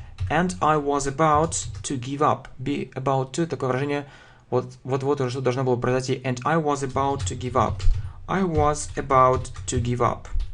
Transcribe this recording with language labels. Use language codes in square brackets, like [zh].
[en] And I was about to give up. [ru] Be about to, такое выражение, вот-вот уже что должно было произойти. [en] And I was about to give up. I was about to give up.